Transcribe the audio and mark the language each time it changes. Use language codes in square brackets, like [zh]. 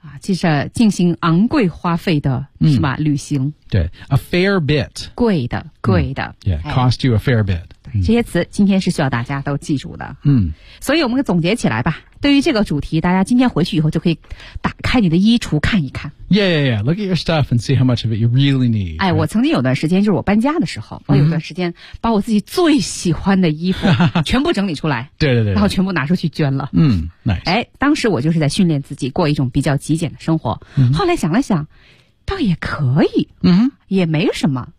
[zh] 就是进行昂贵花费的是吧、旅行对 [en] a fair bit [zh] 贵的、 [en] yeah, cost you a fair bit [zh] 这些词今天是需要大家都记住的。嗯，所以我们总结起来吧，对于这个主题，大家今天回去以后就可以打开你的衣橱看一看。 [en] Yeah. Look at your stuff and see how much of it you really need. [zh] 哎，我曾经有段时间，就是我搬家的时候，我有段时间把我自己最喜欢的衣服全部整理出来。对对对。然后全部拿出去捐了。 [en] Nice. [zh] 哎，当时我就是在训练自己过一种比较极简的生活。 [en] Mm-hmm. [zh] 后来想了想，倒也可以。嗯、mm-hmm.。也没什么。